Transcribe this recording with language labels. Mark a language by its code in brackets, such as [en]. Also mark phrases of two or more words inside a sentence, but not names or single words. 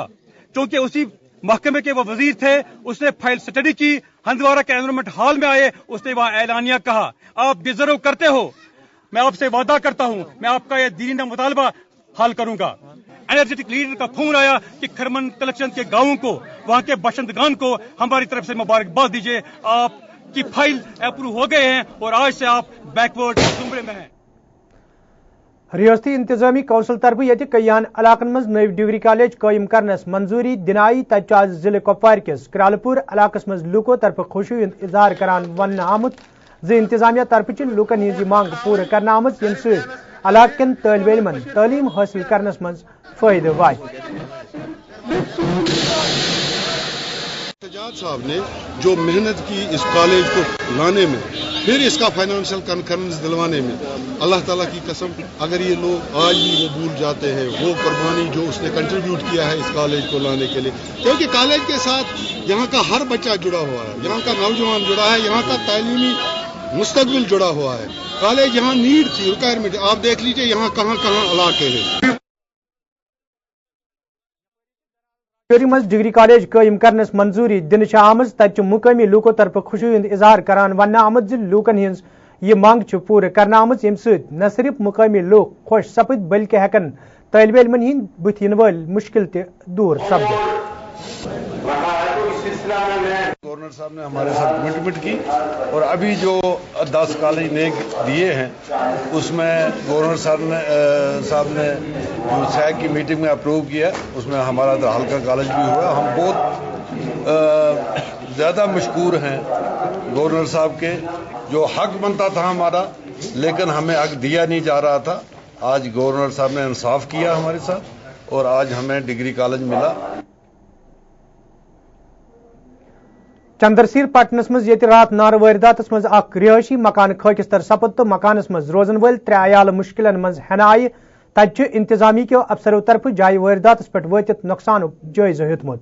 [hi] क्योंकि उसी महकमे के वो वजीर थे, उसने [en] file study [hi] की, हंदवारा के [en] environment hall [hi] में आए, उसने वहां ऐलानिया कहा आप डिजर्व करते हो, मैं आपसे वादा करता हूं मैं आपका ये दीनी मुतालबा हल करूंगा। [en] energetic leader [hi] का फोन आया कि खरमन कलेक्शन के गांवों को, वहां के बशिंदगान को हमारी तरफ से मुबारकबाद दीजिए, आपकी [en] file approve [hi] हो गए हैं और आज से आप बैकवर्ड जुमरे में हैं। [ks] रियासती इंतजामी कौंसिल तरफ ये कयान इलाकन मज नव [en] degree college [ks] कायम करनस मंजूरी दिनाई तज आज जिले कुपवार किस क्रालपुर इलाकस मज लूको तरफ खुशी इजहार करान वन आमुत इंतजामिया तरफ लूकन हिंज मांग पूर करना आमत यम इलाकन तालिब इल्मन तालीम हासिल करनस मज फायदे वात। [hi] एजाज साहब ने जो मेहनत की इस कॉलेज को लाने में, फिर इसका [en] financial conference [hi] दिलवाने में, अल्लाह ताला की कसम अगर ये लोग आज भी वो भूल जाते हैं वो कुर्बानी जो उसने कंट्रीब्यूट किया है इस कॉलेज को लाने के लिए, क्योंकि कॉलेज के साथ यहाँ का हर बच्चा जुड़ा हुआ है, यहाँ का नौजवान जुड़ा है, यहाँ का तालीमी मुस्तकबिल जुड़ा हुआ है। कॉलेज यहाँ नीड थी, रिक्वायरमेंट, आप देख लीजिए यहाँ कहाँ कहाँ इलाके हैं। [ks] मज [en] degree college [ks] कायम करनस मंजूरी दिन आमज तच मुकामी लूको तरफ खुशी इजहार करान वन आमत लूकन हिंस यह मांग पूर करना आमत यम न सिर्फ मुकामी लोग खुश सपद बल्कि हेकन तालिब इल्मन हिंद बुथ इन वाल मुश्किल ते दूर सपद। [hi] गवर्नर साहब ने हमारे साथ कमिटमेंट की और अभी जो 10 कॉलेज ने दिए हैं उसमें गवर्नर साहब ने जो सैग की मीटिंग में अप्रूव किया उसमें हमारा हल्का कॉलेज भी हुआ। हम बहुत ज़्यादा मशकूर हैं गवर्नर साहब के, जो हक बनता था हमारा लेकिन हमें हक दिया नहीं जा रहा था। आज गवर्नर साहब ने इंसाफ किया हमारे साथ और आज हमें [en] degree college [hi] मिला। [ks] चंद्रसीर पटनस मज रात नार वारदात मज रिहायशी मकान खाकिस्तर सपद तो मकानस मज रोजन वाल 3 आयाल मुश्किलन मज हेन आय तज इंतजामी के अफसरों तरफ जाय वारदात पे वातित नुकसान जायजा हेतमुत।